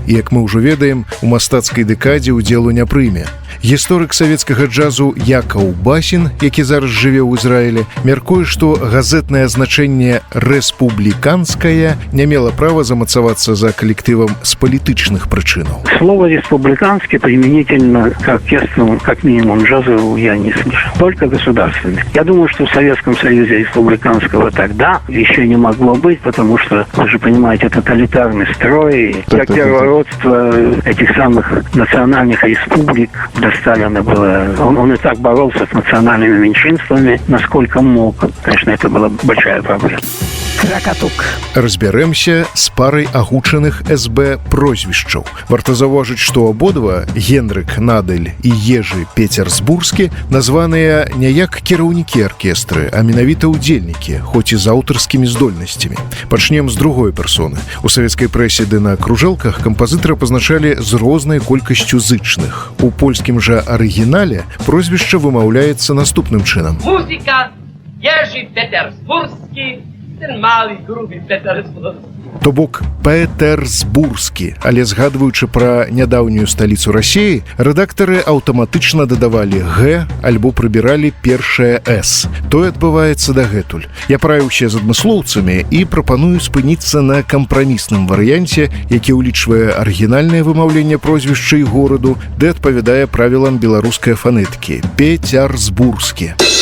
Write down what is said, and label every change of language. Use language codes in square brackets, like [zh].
[be] І, як мы ўжо ведаем, у мастацкай дэкадзе ўдзелу не прыме. Гісторык савецкага джазу Якаў Басін, які зараз жыве ў Ізраілі, мяркуе, што газетнае значэнне «рэспубліканская» не мела права замацавацца [ru] за коллективом с политичных причинов. Слово «республиканский» применительно к оркестру, как минимум джазовому, я не слышал. Только государственный. Я думаю, что в Советском Союзе республиканского тогда еще не могло быть, потому что, вы же понимаете, тоталитарный строй, как первородство этих самых национальных республик до Сталина было. Он и так боролся с национальными меньшинствами, насколько мог. Конечно, это была большая проблема. Кракатук. [be] Разбяремся з парай агучаных СБ прозвішчаў. Варта заўважыць, што абодва, Генрык Надаль і Ежы Петербургскі, названыя не як кіраўнікі аркестры, а менавіта ўдзельнікі, хоць і з аўтарскімі здольнасцямі. Пачнем з другой персоны. У савецкай прэсе ды на кружэлках кампазітара пазначалі з рознай колькасцю зычных. У польскім жа арыгінале прозвішча вымаўляецца наступным чынам. Музыка Ежы Петербургскі, [pl] ten mały, gruby Petersburgski. [be] То бок Петербургскі, але згадваючы пра нядаўнюю сталіцу Расіі, рэдактары аўтаматычна дадавалі «Г» альбо прыбіралі першае «С». Тое адбываецца дагэтуль. Я параіўся з адмыслоўцамі і прапаную спыніцца на кампрамісным варыянце, які ўлічвае арыгінальнае вымаўленне прозвішча і гораду, ды адпавядае правілам беларускай фанетыкі – Петербургскі.